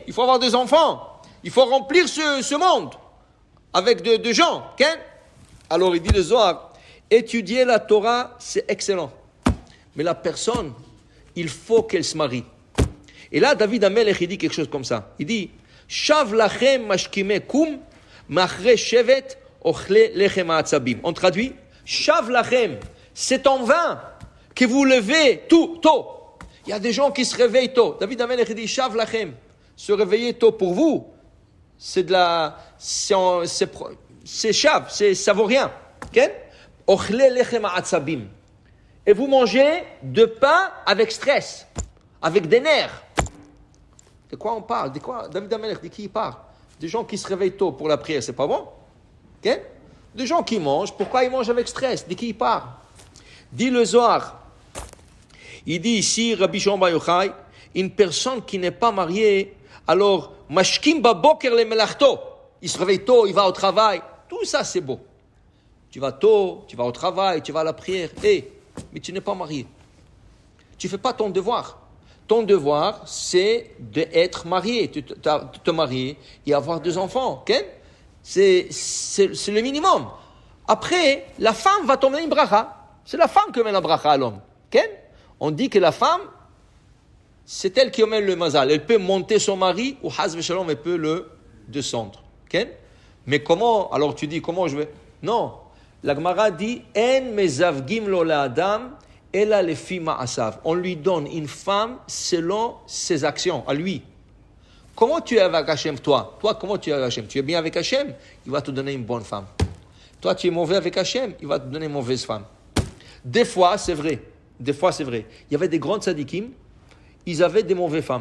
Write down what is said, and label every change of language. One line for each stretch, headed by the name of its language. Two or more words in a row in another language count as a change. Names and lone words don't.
French: Il faut avoir des enfants. Il faut remplir ce monde avec de gens. Okay? Alors il dit le Zohar, étudier la Torah, c'est excellent. Mais la personne, il faut qu'elle se marie. Et là, David Amelech, il dit quelque chose comme ça. Il dit,
Hebrew: שוא לכם משכימי קום מאחרי שבת אוכלי לחם העצבים.
French: On traduit,
Hebrew: שוא לכם,
French: c'est en vain que vous levez tôt. Il y a des gens qui se réveillent tôt. David Amelech dit,
Hebrew: שוא לכם,
French: se réveiller tôt pour vous, c'est shav, ça vaut rien. Okay?
Hebrew: אוכלי לחם העצבים.
French: Et vous mangez de pain avec stress, avec des nerfs. De quoi on parle? De quoi David Amelech, de qui il parle? Des gens qui se réveillent tôt pour la prière, c'est pas bon? Okay? Des gens qui mangent, pourquoi ils mangent avec stress? De qui il parle? Dit le Zohar. Il dit ici, Rabbi Shimon Bar Yochai, une personne qui n'est pas mariée, alors,
Hebrew: משכים בבוקר למלאכתו.
French: Il se réveille tôt, il va au travail. Tout ça, c'est beau. Tu vas tôt, tu vas au travail, tu vas à la prière. Mais tu n'es pas marié. Tu ne fais pas ton devoir. Ton devoir, c'est d'être marié, te marier et avoir 2 enfants. Okay? C'est le minimum. Après, la femme va t'emmener une bracha. C'est la femme qui emmène la bracha à l'homme. Okay? On dit que la femme, c'est elle qui emmène le mazal. Elle peut monter son mari ou
Hebrew: חס ושלום,
French: elle peut le descendre. Okay? Mais comment? Alors tu dis, comment je vais? Non. La Gemara dit,
Hebrew: אין מזווגין לו לאדם אלא לפי מעשיו.
French: On lui donne une femme selon ses actions, à lui. Comment tu es avec Hachem, toi? Toi, comment tu es avec Hachem? Tu es bien avec Hachem? Il va te donner une bonne femme. Toi, tu es mauvais avec Hachem? Il va te donner une mauvaise femme. Des fois, c'est vrai. Il y avait des grands tzadikim, ils avaient des mauvaises femmes.